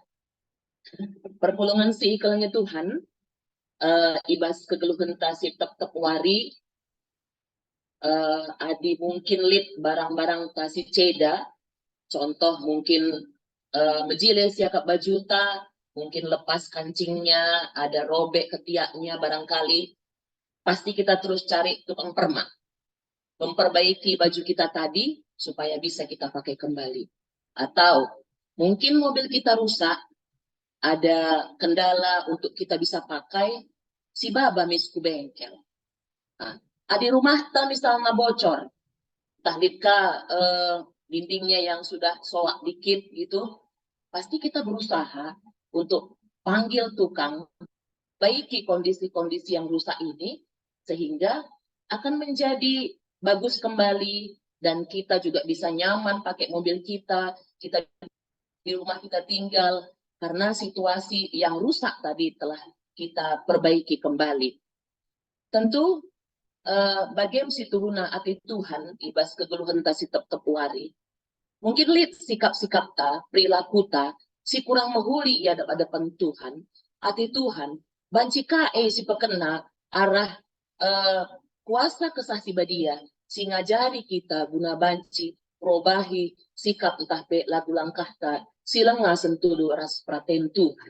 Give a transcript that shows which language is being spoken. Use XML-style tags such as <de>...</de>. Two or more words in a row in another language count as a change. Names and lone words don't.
<btx>Perpulungan si ikalnya Tuhan ibas kegeluhan tasib tep-tep wari adi mungkin lit barang-barang tasi ceda, contoh mungkin mejile siakap bajuta,</btx> <id>mungkin lepas kancingnya, ada robek ketiaknya barangkali, pasti kita terus cari tukang permak, memperbaiki baju kita tadi supaya bisa kita pakai kembali. Atau mungkin mobil kita rusak, ada kendala untuk kita bisa pakai,</id> <btx>si baba misku bengkel.</btx> <id>Nah, di rumah ta misalnya bocor, tahdika dindingnya yang sudah soak dikit gitu, pasti kita berusaha untuk panggil tukang, baiki kondisi-kondisi yang rusak ini, sehingga akan menjadi bagus kembali, dan kita juga bisa nyaman pakai mobil kita di rumah kita tinggal, karena situasi yang rusak tadi telah kita perbaiki kembali.</id> <btx>Tentu bagian si turuna ati Tuhan ibas kegeluhan ta si tep-tep wari. Mungkin lihat sikap-sikap ta, perilaku ta, si kurang mahuli ya hadapan Tuhan, ati Tuhan, banci kae si pekena arah kuasa kesah si badia, si ngajari kita guna banci, perubahi sikap entah pe lagu langkah ta, si lengah sentudu ras praten Tuhan.</btx>